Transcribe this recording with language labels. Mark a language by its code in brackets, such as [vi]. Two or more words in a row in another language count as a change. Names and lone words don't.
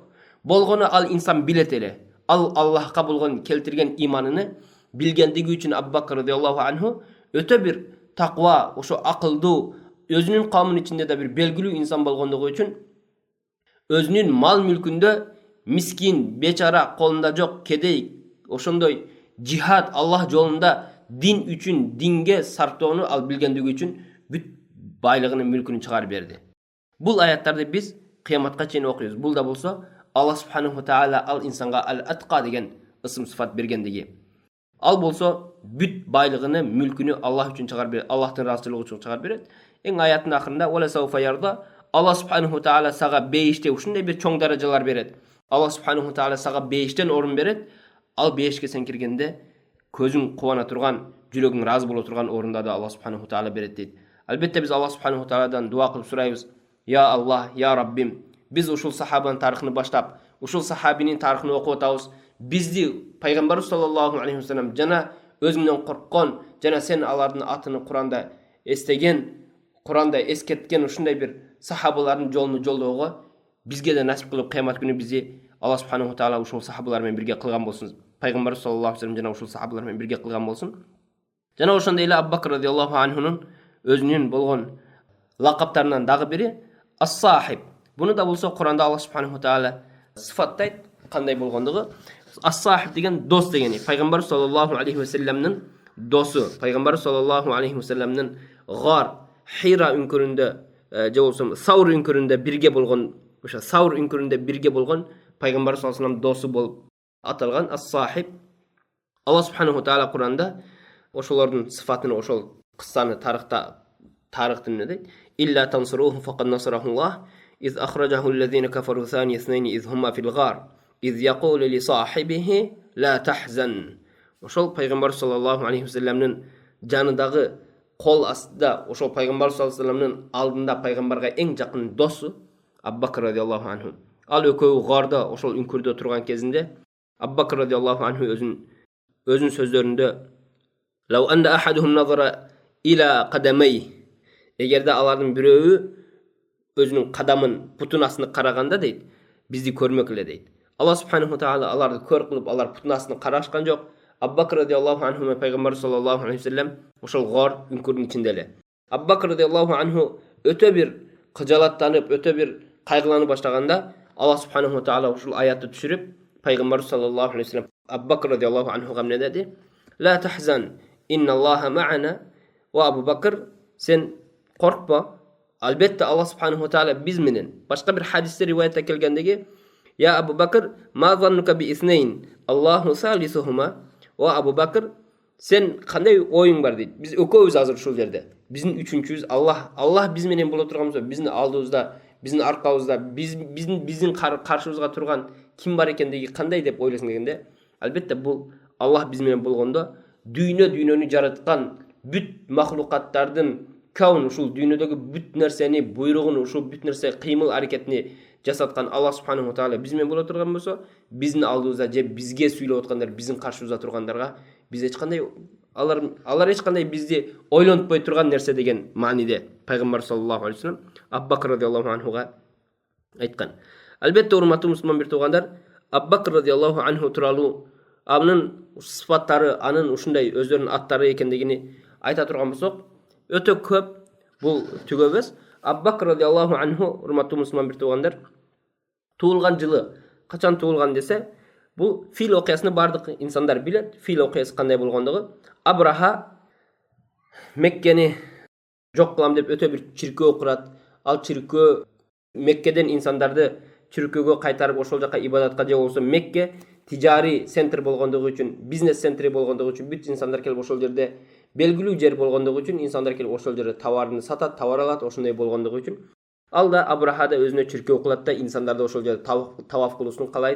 [ky] Болгону ал инсан билет эле. Ал Аллахка болгон келтирген иманын билгендиги үчүн Абу Бакр [ar] رضي الله عنه [ky] өтө бир таква, ошо акылдуу, өзүнүн кавмынын ичинде да бир белгилүү инсан болгондугу үчүн өзүнүн мал мүлкүндө мискин, бечара, колунда жок, кедей, ошондой жихад, Аллах жолунда дин үчүн, динге сарптоону ал билгендиги үчүн бүт байлыгын, мүлкүн чыгарып берди. Бул аяттарды биз кыяматка чейин окуйбуз. Бул да болсо Аллах [ar] سبحانه وتعالى [ky] ал инсанга ал-атка деген ысым сыфат бергендиги. Ал болсо бүт байлыгын, мүлкүнү Аллах үчүн чыгарып берет, Аллахтын ыраазычылыгы үчүн чыгарып берет. Эң аяттын акырында [ar] "ولسوف يرضى", [ky] Аллах [ar] سبحانه وتعالى [ky] сага бейиште ушундай бир чоң даражалар берет. Аллах [ar] سبحانه وتعالى [ky] сага бейиштен орун берет. Ал бейишке сен киргенде көзүң кубана турган, жүрөгүң ыраазы боло турган орундарды Аллах [ar] سبحانه وتعالى [ky] берет дейт. Албетте биз Аллах субханаху тааладан дуа кылып сурайбыз: [ar] "يا الله, [ky] я Раббим, биз ушул сахабанын тарыхын баштап, ушул сахабинин тарыхын окуп атабыз. Бизди Пайгамбар [ar] صلى الله عليه وسلم [ky] жана өзүңдөн корккон, жана сен алардын атын Куранда эстеген, Куранда эскерткен ушундай бир сахабалардын жолун жолдоого бизге да насип кылып, кыямат күнү бизди Аллах [ar] سبحانه وتعالى [ky] ушул сахабалар менен бирге кылган болсун. Пайгамбар [ar] صلى الله عليه وسلم [ky] жана ушул сахабалар менен бирге кылган болсун." Жана ошондой эле Абу Бакр радиаллаху анхунун өзүнүн болгон лакаптарынан дагы бири ас-сахиб. Буну да болсо Куранда Аллах [ar] سبحانه وتعالى [ky] сыфаттайт, кандай болгондугу. Ас-сахиб деген дос дегени. Пайгамбар саллаллаху алейхи ва саллямдын досу. Пайгамбар саллаллаху алейхи ва саллямдын гар, Хира үңкүрүндө, же болсо Саур үңкүрүндө бирге болгон, ошо Саур үңкүрүндө бирге болгон Пайгамбар саллаллаху алейхи ва саллям досу болуп аталган ас-сахиб. Аллах [ar] سبحانه وتعالى [ky] Куранда ошолордун сыфатын, ошол кыссаны тарыхтын эмне дейт? [ar] "إلا تنصروه فقد نصره الله إذ أخرجه الذين كفروا ثاني اثنين إذ هما في الغار إذ يقول لصاحبه لا تحزن." [ky] Ошол Пайгамбар саллаллаху алейхи ва саллямдын жанындагы, кол астында, ошол Пайгамбар саллаллаху алейхи ва саллямдын алдында Пайгамбарга эң жакын досу Абу Бакр радиаллаху анху. Ал экөө гарда, ошол үңкүрдө турган кезинде Абу Бакр [ar] رضي الله عنه [ky] өзүнүн сөздөрүндө [ar] "لو أن أحدهم نظر إلى قدميه", [ky] эгерде алардын бирөөү өзүнүн кадамын, путун астына караганда дейт, бизди көрмөк эле дейт. Аллах [ar] سبحانه وتعالى [ky] аларды көр кылып, алар путун астына карашкан жок. Абу Бакр [ar] رضي الله عنه [ky] менен Пайгамбар [ar] صلى الله عليه وسلم [ky] ошол гор үңкүрдүн ичинде эле. Абу Бакр [ar] رضي الله عنه [ky] өтө бир кыжалаттанып, өтө бир кайгыланып баштаганда Аллах [ar] سبحانه وتعالى [ky] ушул аятты түшүрүп, Пайгамбар [ar] صلى الله عليه وسلم [ky] Абу Бакр радиаллаху анхуга эмне деди? [ar] "لا تحزن إن الله معنا يا أبا بكر, [ky] сен коркпо, албетте Аллах [ar] سبحانه وتعالى [ky] биз менен. Башка бир хадисте риваятта келгендеги [ar] "يا أبا بكر ما ظنك باثنين الله ثالثهما يا أبا بكر, [ky] сен кандай оюң бар дейт? Биз экөөбүз азыр ушул жерде. Биздин үчүнчүбүз Аллах. Аллах биз менен боло турган болсо, биздин алдыбызда, биздин аркабызда, биздин каршыбызга турган ким бар экендиги кандай деп ойлосуң дегенде, албетте бул Аллах биз менен болгондо, дүйнөнү жараткан бүт махлукаттардын каун, ушул дүйнөдөгү бүт нерсени, буйругун, ушул бүт нерсе кыймыл аракетини жасаткан Аллах [ar] سبحانه وتعالى [ky] биз менен боло турган болсо, биздин алдыбызда же бизге сүйлөп аткандар, биздин каршыбызда тургандарга биз эч кандай алар эч кандай бизди ойлонтпой турган нерсе деген мааниде пайгамбар [ar] صلى الله عليه وسلم [ky] Абу Бакр радиаллаху анхуга айткан. Албетте урматтуу мусулман бир туугандар, Абу Бакр [ar] رضي الله عنه [ky] тууралуу анын сыфаттары, анын ушундай өздөрүнүн аттары экендигини айта турган болсок, өтө көп, бул түгө эмес. Абу Бакр [ar] رضي الله عنه, [ky] урматтуу мусулман бир туугандар, туулган жылы качан туулган десе, бул фил окуясыны бардык инсандар билет. Фил окуясы кандай болгондугу. Абраха Меккени жок кылам деп өтө бир чиркөө курат. Ал чиркөө Меккеден инсандарды чиркөөгө кайтарып ошол жака ибадатка, же болбосо Мекке тижари центр болгондугу үчүн, бизнес центри болгондугу үчүн бүт инсандар келип ошол жерде, белгилүү жер болгондугу үчүн инсандар келип ошол жерде товарын сатат, товар алат, ошондой болгондугу үчүн ал да Абраха да өзүнө чиркөө кылат да инсандарды ошол жерде таваф кылуусун каалайт.